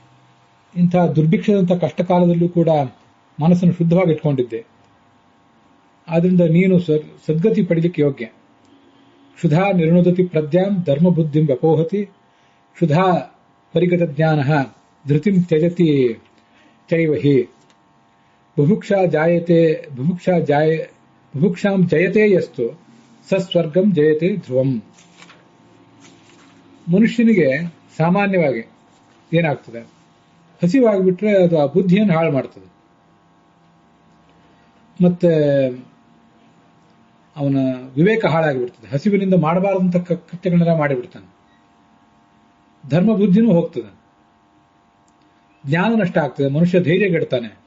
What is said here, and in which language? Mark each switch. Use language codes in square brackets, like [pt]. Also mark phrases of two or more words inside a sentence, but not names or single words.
[kn] ಇಂಥ ದುರ್ಭಿಕ್ಷದಂಥ ಕಷ್ಟ ಕಾಲದಲ್ಲೂ ಕೂಡ ಮನಸ್ಸನ್ನು ಶುದ್ಧವಾಗಿ ಇಟ್ಕೊಂಡಿದ್ದೆ. ಆದ್ರಿಂದ ನೀನು ಸದ್ಗತಿ ಪಡಿಲಿಕ್ಕೆ ಯೋಗ್ಯ. [sa] ಕ್ಷುಧಾ ನಿರ್ಣುದತಿ ಪ್ರಜ್ಞಾಂ ಧರ್ಮ ಬುದ್ಧಿಂ ವ್ಯಪೋಹತಿ, ಕ್ಷುಧಾ ಪರಿಗತ ಜ್ಞಾನ ಧೃತಿಂ ತ್ಯಜತಿ ಚೈವ ಹಿ, ಬುಭುಕ್ಷಾಂ ಜಯತೆ ಯಸ್ತು ಸಸ್ವರ್ಗಂ ಜಯತೆ ಧ್ರುವಂ. [kn] ಮನುಷ್ಯನಿಗೆ ಸಾಮಾನ್ಯವಾಗಿ ಏನಾಗ್ತದೆ, ಹಸಿವಾಗಿಬಿಟ್ರೆ ಅದು ಆ ಬುದ್ಧಿಯನ್ನು ಹಾಳು ಮಾಡ್ತದೆ, ಮತ್ತೆ ಅವನ ವಿವೇಕ ಹಾಳಾಗಿಬಿಡ್ತದೆ. ಹಸಿವಿನಿಂದ ಮಾಡಬಾರದಂತ ಕೃತ್ಯಗಳನ್ನೆಲ್ಲ ಮಾಡಿಬಿಡ್ತಾನೆ. ಧರ್ಮ ಬುದ್ಧಿನೂ ಹೋಗ್ತದೆ, ಜ್ಞಾನ ನಷ್ಟ ಆಗ್ತದೆ, ಮನುಷ್ಯ ಧೈರ್ಯಗೆಡ್ತಾನೆ.